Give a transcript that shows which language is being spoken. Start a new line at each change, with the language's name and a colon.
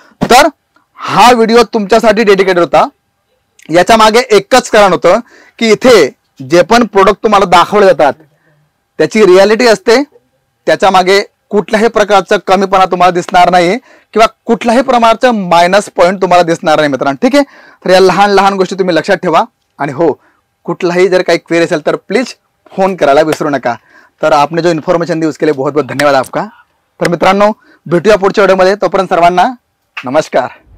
Marathi: तर हा व्हिडिओ तुमच्यासाठी डेडिकेटेड होता. याच्या मागे एकच कारण होतं की इथे जे पण प्रोडक्ट तुम्हाला दाखवले जातात त्याची रियालिटी असते. त्याच्या मागे कुठल्याही प्रकारचं कमीपणा तुम्हाला दिसणार नाही किंवा कुठल्याही प्रकारचं मायनस पॉईंट तुम्हाला दिसणार नाही मित्रांनो. ठीक आहे. तर या लहान लहान गोष्टी तुम्ही लक्षात ठेवा. आणि हो, कुठलाही जर काही क्वेरी असेल तर प्लीज फोन करायला विसरू नका.
Hindi: तर आपने जो इन्फॉर्मेशन दी उसके लिए बहुत बहुत धन्यवाद आपका.
Marathi: तर मित्रांनो, भेटूया पुढच्या व्हिडिओमध्ये. तोपर्यंत सर्वांना नमस्कार.